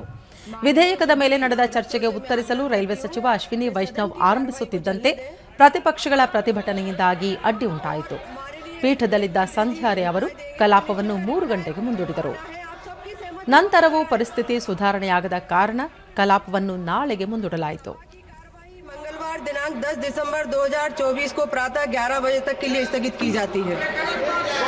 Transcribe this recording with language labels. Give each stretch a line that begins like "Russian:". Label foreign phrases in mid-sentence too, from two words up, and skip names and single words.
Kannada: ವಿಧೇಯಕದ ಮೇಲೆ ನಡೆದ ಚರ್ಚೆಗೆ ಉತ್ತರಿಸಲು ರೈಲ್ವೆ ಸಚಿವ ಅಶ್ವಿನಿ ವೈಷ್ಣವ್ ಆರಂಭಿಸುತ್ತಿದ್ದಂತೆ ಪ್ರತಿಪಕ್ಷಗಳ ಪ್ರತಿಭಟನೆಯಿಂದಾಗಿ ಅಡ್ಡಿ ಉಂಟಾಯಿತು. ಪೀಠದಲ್ಲಿದ್ದ ಸಂಧ್ಯಾರೇ ಅವರು ಕಲಾಪವನ್ನು 3 ಗಂಟೆಗೆ ಮುಂದೂಡಿದರು. ನಂತರವೂ ಪರಿಸ್ಥಿತಿ ಸುಧಾರಣೆಯಾಗದ ಕಾರಣ ಕಲಾಪವನ್ನು ನಾಳೆಗೆ ಮುಂದೂಡಲಾಯಿತು.
Hindi: दिनांक 10 दिसंबर 2024 को प्रातः 11 बजे तक के लिए स्थगित की जाती है।